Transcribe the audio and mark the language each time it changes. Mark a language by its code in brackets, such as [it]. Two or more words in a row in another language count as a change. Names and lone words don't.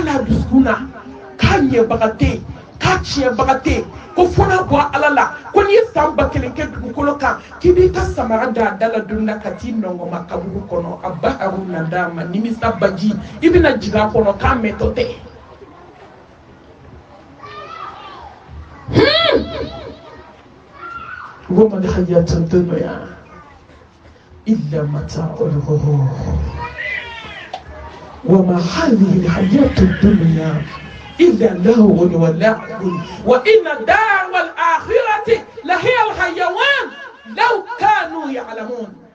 [bm] la dusukun na k'a ɲɛbaga tɛ yen k'a tiɲɛbaga tɛ yen ko fo n'a bɔ ala la ko n'i ye san 1000 kɛ dugukolo kan k'i b'i ka samara da a da la don na ka t'i nɔngɔma kaburu kɔnɔ a ba haru na d'a ma nimisa baji i bɛna jigin a kɔnɔ k'a mɛntɔ tɛ [ar] وما الحياة الدنيا إلا متاع الغرور وما هذه الحياة الدنيا إلا لهو ولعب وإن الدار الآخرة لهي الحيوان لو كانوا يعلمون